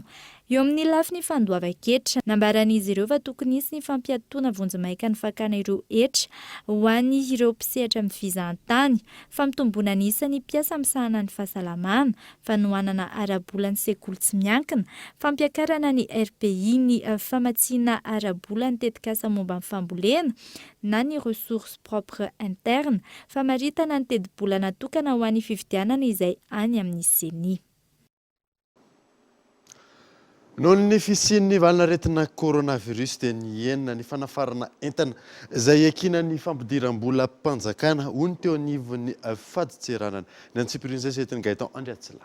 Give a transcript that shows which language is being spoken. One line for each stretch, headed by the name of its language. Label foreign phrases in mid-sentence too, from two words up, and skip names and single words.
Malagasy: Eo amin'ny lafiny fandoava-ketra, nambaran'izy ireo fa tokony hisy ny fampiatoana vonjimaika ny fakana ireo hetra ho an'ny ireo mpisehatra amin'ny fizahantany, famitombona ny isan'ny mpiasa misahana ny fahasalamana, fanohanana ara-bola ny sekoly tsy miankina, fampiakarana ny RPI ny famatsiana ara-bola ny tetikasa momba ny fambolena na ny
French: ressources propres internes,
Malagasy: famaritana ny tedi-bola natokana ho an'ny fifidianana izay any amin'ny CENI. Noho ny fisian'ny valanaretina coronavirus dia nienina ny fanafarana entana izay ekina ny fampidiram-bola mpanjakana hoy ny teo anivon'ny faditseranana ny antsipirin'izay setiny Gaëtan Andriatsila.